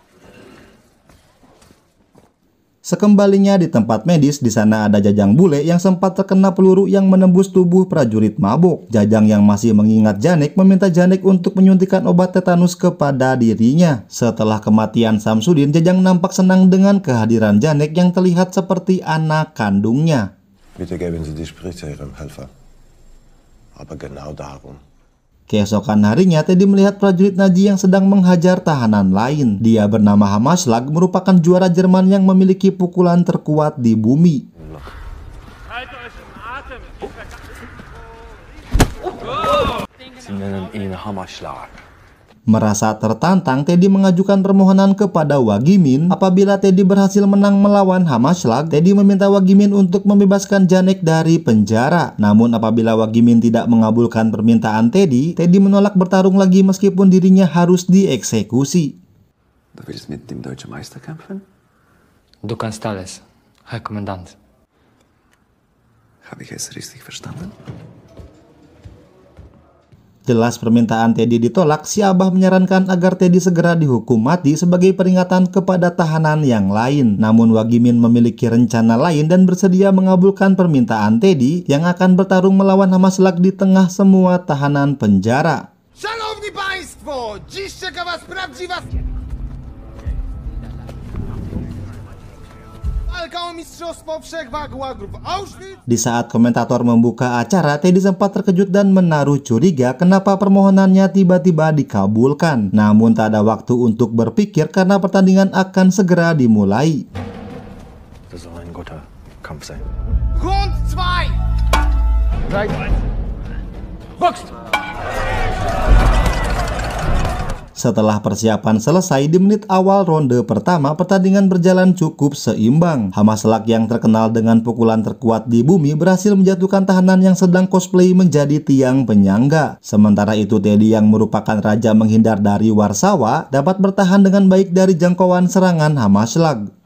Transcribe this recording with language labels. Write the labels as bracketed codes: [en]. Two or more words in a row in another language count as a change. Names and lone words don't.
[id] Sekembalinya di tempat medis, di sana ada Jajang Bule yang sempat terkena peluru yang menembus tubuh prajurit mabuk. Jajang yang masih mengingat Janek meminta Janek untuk menyuntikkan obat tetanus kepada dirinya. Setelah kematian Samsudin, Jajang nampak senang dengan kehadiran Janek yang terlihat seperti anak kandungnya. [de] Bitte geben Sie die Spritze Ihrem Helfer. Aber genau darum. [id] Keesokan harinya, Teddy melihat prajurit Nazi yang sedang menghajar tahanan lain. Dia bernama Hammerschlag, merupakan juara Jerman yang memiliki pukulan terkuat di bumi. [de] Sie nennen ihn Hammerschlag. [id] Merasa tertantang, Teddy mengajukan permohonan kepada Wagimin. Apabila Teddy berhasil menang melawan Hammerschlag, Teddy meminta Wagimin untuk membebaskan Janek dari penjara. Namun apabila Wagimin tidak mengabulkan permintaan Teddy, Teddy menolak bertarung lagi meskipun dirinya harus dieksekusi. [de] Du willst mit dem deutschen Meister kämpfen? Du kannst alles, Herr Kommandant. Habe ich es richtig verstanden? [id] Jelas permintaan Teddy ditolak, si Abah menyarankan agar Teddy segera dihukum mati sebagai peringatan kepada tahanan yang lain. Namun Wagimin memiliki rencana lain dan bersedia mengabulkan permintaan Teddy yang akan bertarung melawan Hammerschlag di tengah semua tahanan penjara. [pl] Szanowni Państwo, dziś czeka Was prawdziwa walka o mistrzostwo wszechwag łagrów Auschwitz. [id] Di saat komentator membuka acara, Teddy sempat terkejut dan menaruh curiga kenapa permohonannya tiba-tiba dikabulkan. Namun tak ada waktu untuk berpikir karena pertandingan akan segera dimulai. [de] Das soll ein guter Kampf sein. Grund 2. Boxt! [id] Setelah persiapan selesai di menit awal ronde pertama, pertandingan berjalan cukup seimbang. Hamaslak yang terkenal dengan pukulan terkuat di bumi berhasil menjatuhkan tahanan yang sedang cosplay menjadi tiang penyangga. Sementara itu Teddy yang merupakan raja menghindar dari Warsawa dapat bertahan dengan baik dari jangkauan serangan Hamaslak.